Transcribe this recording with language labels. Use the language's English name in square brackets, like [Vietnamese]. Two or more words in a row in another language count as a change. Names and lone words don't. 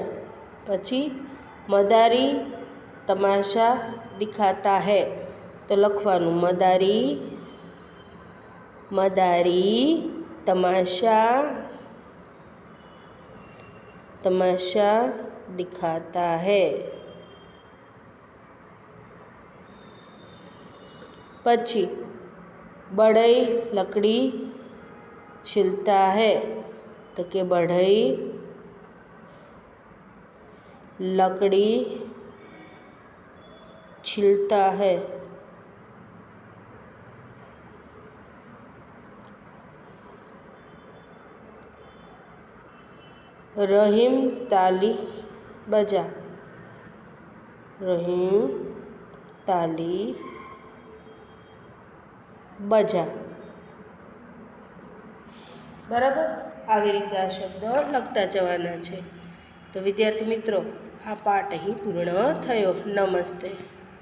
[Hindi] પછી मदारी तमाशा दिखाता है, [Gujarati] તો લખવાનું [Hindi] मदारी, मदारी तमाशा, तमाशा दिखाता है. પછી बढ़ई लकड़ी छिलता है, तो कि बढ़ई लकड़ी छिलता है. रहीम ताली बजा, रहीम ताली બજા. [Gujarati] બરાબર. આવી રીતે આ શબ્દ લખતા જવાના છે. તો વિદ્યાર્થી મિત્રો, આ પાઠ અહીં પૂર્ણ થયો. નમસ્તે.